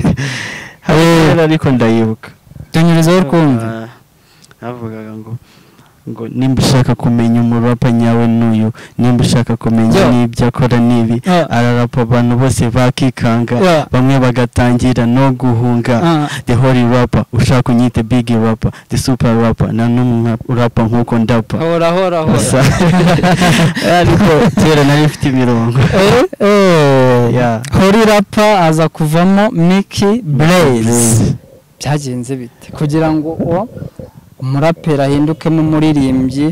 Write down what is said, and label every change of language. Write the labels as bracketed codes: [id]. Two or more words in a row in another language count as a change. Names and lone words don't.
[rw] ariko ndayibuka. Tunyurizaho kumva havugaga ngo ngo nimba ushaka kumenya umurapa nyawe n'uyu, nimba ushaka kumenya n'ibyo akora n'ibi, ararapa abantu bose bakikanga, bamwe bagatangira no guhunga. [en] The holy rapper, [rw] ushaka unyite [en] big rapper, the super rapper, [rw] na n'umwe urapa nkuko ndapa. Hora ariko kera nari mfite imirongo. Holy rapper aza kuvamo Mickey Blaze. Byagenze bite kugira ngo umuraperi ahindukemo umuririmbyi?